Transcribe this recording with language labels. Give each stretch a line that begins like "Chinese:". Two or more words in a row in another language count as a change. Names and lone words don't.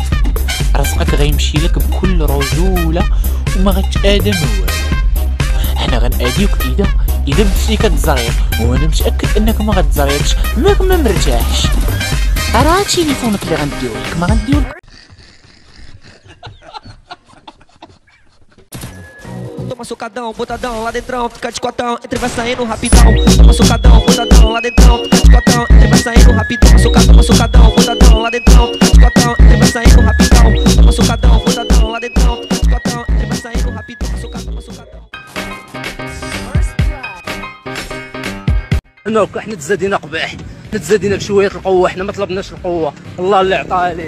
Arabic: رزقك غيمشي لك بكل رجولة وما غتآدم والو. حنا غنأديوك إذا بديتي كتزريق، وأنا متأكد أنك ما غتزريقش، ماك ما مرتاحش. راه تليفونك اللي غنديولك، ما غنديولك.
Portuguese: Toma socadão, botadão, lá dentrão, fica de cotão, entre vai saindo rapidão. Toma socadão, botadão, lá dentrão, fica de cotão, entre vai saindo rapidão. Socadão, botadão, lá dentrão, fica de cotão, entre vai saindo rapidão. Toma socadão, botadão, lá dentrão, fica de cotão, entre vai saindo rapidão. Socadão.
Arabic: نوك حنا تزادينا قباح، حنا تزادينا بشويه القوه، حنا ما طلبناش القوه، الله اللي عطاها لينا.